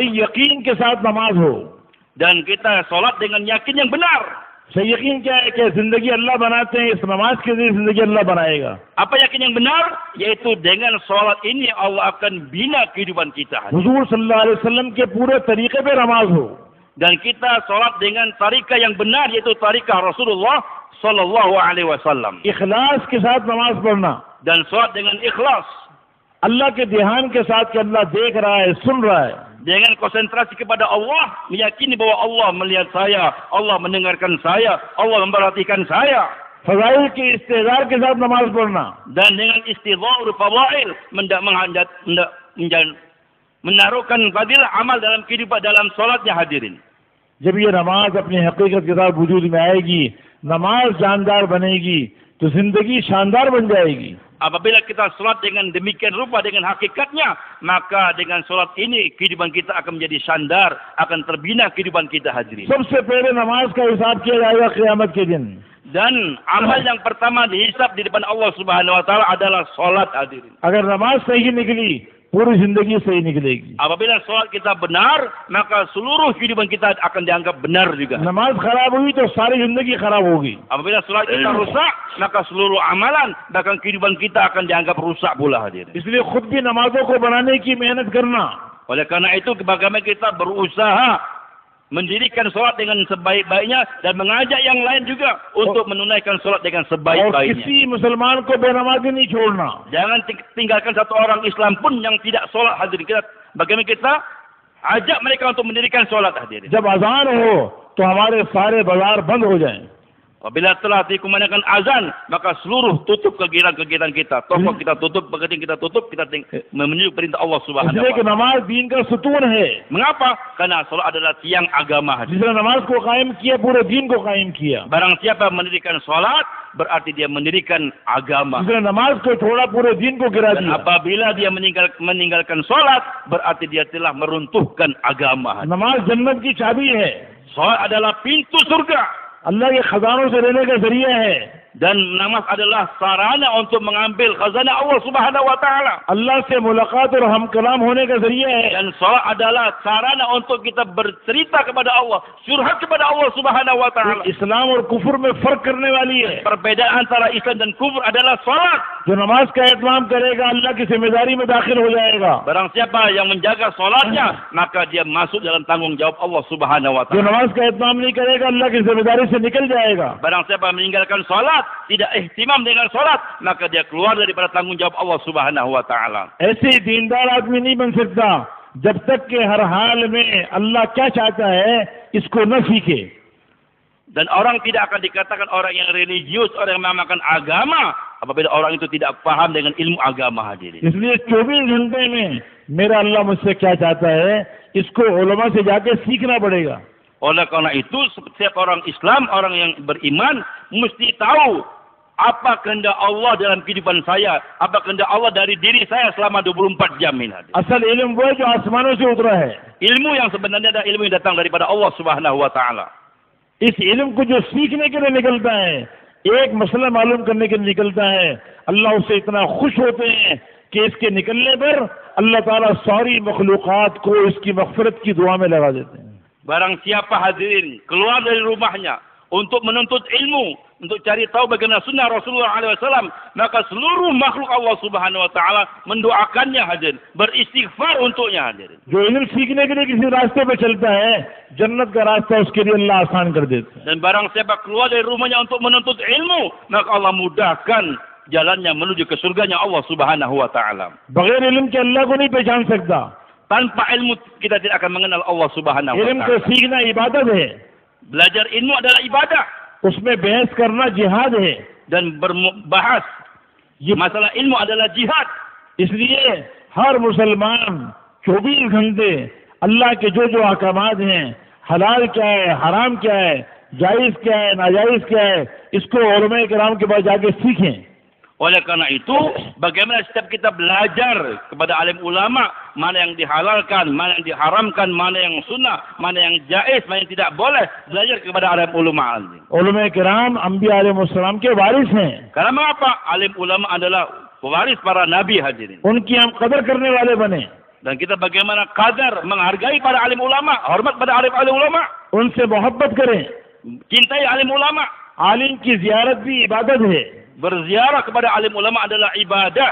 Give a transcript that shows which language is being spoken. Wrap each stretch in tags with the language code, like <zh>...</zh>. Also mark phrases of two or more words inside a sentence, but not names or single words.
<hi>सही यकीन के साथ नमाज हो।</hi> <id>Dan kita solat dengan yakin yang benar.</id> <hi>सही यकीन क्या है कि जिंदगी अल्लाह बनाते हैं, इस नमाज के जरिए जिंदगी अल्लाह बनाएगा।</hi> <id>Apa yakin yang benar? Yaitu dengan solat ini Allah akan bina kehidupan kita.</id> <hi>हुजूर</hi> <ar>صلى الله عليه وسلم</ar> <hi>के पूरे तरीके पे नमाज हो।</hi> <id>Dan kita solat dengan tarikah yang benar, yaitu tarikah Rasulullah</id> <ar>صلى الله عليه وسلم.</ar> <hi>इखलास के साथ नमाज पढ़ना,</hi> <id>Dan salat dengan ikhlas,</id> <hi>अल्लाह के ध्यान के साथ कि अल्लाह देख रहा है, सुन रहा है,</hi> <id>dengan konsentrasi kepada Allah, meyakini bahwa Allah melihat saya, Allah mendengarkan saya, Allah memperhatikan saya.</id> <hi>फजाइल के इस्तेजार के साथ नमाज पढ़ना,</hi> <id>Dan dengan istidhar fadail, menaruhkan fadilah amal dalam kehidupan dalam salatnya hadirin.</id> <hi>जब ये नमाज अपनी हकीकत के साथ वजूद में आएगी, नमाज जानदार बनेगी, तो जिंदगी शानदार बन जाएगी।</hi> <id>Apabila kita salat dengan demikian rupa, dengan hakikatnya, maka dengan salat ini kehidupan kita akan menjadi sandar, akan terbina kehidupan kita hadirin.</id> <hi>सबसे पहले नमाज का हिसाब किया जाएगा क़यामत के दिन।</hi> <id>Dan amal yang pertama dihisab di depan Allah</id> <ar>سبحانه وتعالى</ar> <id>adalah salat hadirin.</id> <hi>अगर नमाज सही निकली, पूरी जिंदगी सही निकलेगी।</hi> <id>Apabila salat kita benar, maka seluruh kehidupan kita akan dianggap benar juga.</id> <hi>नमाज खराब हुई तो सारी जिंदगी खराब होगी।</hi> <id>Apabila salat kita rusak, maka seluruh amalan bahkan kehidupan kita akan dianggap rusak pula hadirin.</id> <hi>इसलिए खुद भी नमाजों को बनाने की मेहनत करना,</hi> <id>Oleh karena itu bagaimana kita berusaha mendirikan salat dengan sebaik-baiknya dan mengajak yang lain juga untuk menunaikan salat dengan</id> <hi>और</hi> <id>sebaik-baiknya.</id> <hi>किसी मुसलमान को बेनमाजी नहीं छोड़ना।</hi> <id>Jangan tinggalkan satu orang Islam pun yang tidak salat hadirin. Bagaimana kita ajak mereka untuk mendirikan salat hadirin.</id> <hi>जब अजान हो तो हमारे सारे बाजार बंद हो जाएं।</hi> <id>Apabila telah dikumandangkan azan, maka seluruh tutup kegiatan-kegiatan kita. Toko kita tutup, pekerjaan kita tutup, kita menuju perintah Allah Subhanahu</id> <hi>इसलिए कि</hi> <id>wa taala.</id> <hi>नमाज दीन का सुतून है।</hi> <id>Mengapa? Karena salat adalah tiang agama hadirin.</id> <hi>जिसने नमाज को कायम किया, पूरे दीन को कायम किया।</hi> <id>Barang siapa mendirikan salat, berarti dia mendirikan agama.</id> <hi>जिसने नमाज को छोड़ा, पूरे दीन को गिरा</hi> <id>Dan</id> <hi>दिया।</hi> <id>apabila dia meninggalkan salat, berarti dia telah meruntuhkan agama.</id> <hi>नमाज जन्नत की चाबी है,</hi> <id>Salat adalah pintu surga.</id> <hi>अल्लाह के खजानों से लेने का जरिया है।</hi> <id>Dan namaz adalah sarana untuk mengambil khazanah Allah</id> <ar>سبحانه وتعالى.</ar> <hi>अल्लाह से मुलाकात और हम कलाम होने का जरिया है।</hi> <id>Dan salat adalah sarana untuk kita bercerita kepada Allah, curhat kepada Allah</id> <ar>سبحانه وتعالى.</ar> <hi>इस्लाम और कुफर में फर्क करने वाली है।</hi> <id>Perbedaan antara Islam dan kufur adalah salat.</id> <hi>जो नमाज का एहतमाम करेगा, अल्लाह की जिम्मेदारी में दाखिल हो जाएगा।</hi> <id>Barang siapa yang menjaga salatnya, maka dia masuk dalam tanggungjawab Allah</id> <ar>سبحانه و</ar> <hi>जो</hi> <id>taala.</id> <hi>नमाज का एहतमाम नहीं करेगा, अल्लाह की जिम्मेदारी से निकल जाएगा।</hi> <id>Barang siapa meninggalkan salat, tidak ihtimam dengan salat, maka dia keluar daripada tanggungjawab Allah</id> <ar>سبحانه وتعالى.</ar> <hi>ऐसे दीनदार आदमी नहीं बन सकता जब तक कि हर हाल में अल्लाह क्या चाहता है इसको न सीखे।</hi> <id>Dan orang tidak akan dikatakan orang yang religius, orang yang mengamalkan agama, apabila orang itu tidak paham dengan ilmu agama hadirin.</id> <hi>इसलिए 24 घंटे में मेरा अल्लाह मुझसे क्या चाहता है, इसको उलमा से जाके सीखना पड़ेगा।</hi> <id>Oleh karena itu, setiap orang Islam, orang yang beriman, mesti tahu apa kehendak Allah dalam kehidupan saya, apa kehendak Allah dari diri saya selama 24 jam ini.</id> <hi>असल इल्म वो है जो आसमानों से उतरा है।</hi> <id>Ilmu yang sebenarnya adalah ilmu yang datang daripada Allah</id> <ar>سبحانه وتعالى.</ar> <hi>इस इल्म को जो सीखने के लिए निकलता है, एक मसला मालूम करने के लिए निकलता है, अल्लाह उससे इतना खुश होते हैं कि इसके निकलने पर अल्लाह ताला सारी मखलूकात को इसकी मग़फ़िरत की दुआ में लगा देते हैं।</hi> <id>Barang siapa hadirin keluar dari rumahnya untuk menuntut ilmu, untuk cari tahu bagaimana sunnah Rasulullah SAW, maka seluruh makhluk Allah</id> <ar>سبحانه وتعالى</ar> <id>mendoakannya hadirin, beristighfar untuknya hadirin.</id> <hi>जो इल्म सीखने के लिए किसी रास्ते पे चलता है, जन्नत का रास्ता उसके लिए अल्लाह आसान कर देता है।</hi> <id>Dan barang siapa keluar dari rumahnya untuk menuntut ilmu, maka Allah mudahkan jalannya menuju ke surganya Allah</id> <ar>سبحانه وتعالى.</ar> <hi>बगैर इल्म के अल्लाह को नहीं पहचान सकता।</hi> <id>Tanpa ilmu kita tidak akan mengenal Allah</id> <ar>سبحانه و</ar> <hi>इल्म को</hi> <id>taala.</id> <hi>सीखना इबादत है,</hi> <id>Belajar ilmu adalah ibadah</id> <hi>उसमें बहस करना जिहाद है।</hi> <id>dan berbahas masalah ilmu adalah jihad.</id> <hi>इसलिए हर मुसलमान 24 घंटे अल्लाह के जो जो अहकामात हैं, हलाल क्या है, हराम क्या है, जायज़ क्या है, नाजायज़ क्या है, इसको उलमा किराम के पास जाके सीखें।</hi> <id>Oleh karena itu, bagaimana setiap kita belajar kepada alim ulama, mana yang dihalalkan, mana yang diharamkan, mana yang sunnah, mana yang jaiz, mana yang tidak boleh, belajar kepada alim ulama.</id> <hi>उलमा किराम अंबिया अलैहिस्सलाम के वारिस हैं।</hi> <id>Karena mengapa? Alim ulama adalah pewaris para nabi hadirin.</id> <hi>उनकी हम कदर करने वाले बने,</hi> <id>Dan kita bagaimana qadar menghargai para alim ulama, hormat pada alim ulama,</id> <hi>उनसे मोहब्बत करें।</hi> <id>cintai alim ulama.</id> <hi>आलिम की जियारत भी इबादत है।</hi> <id>Berziarah kepada alim ulama adalah ibadah.</id>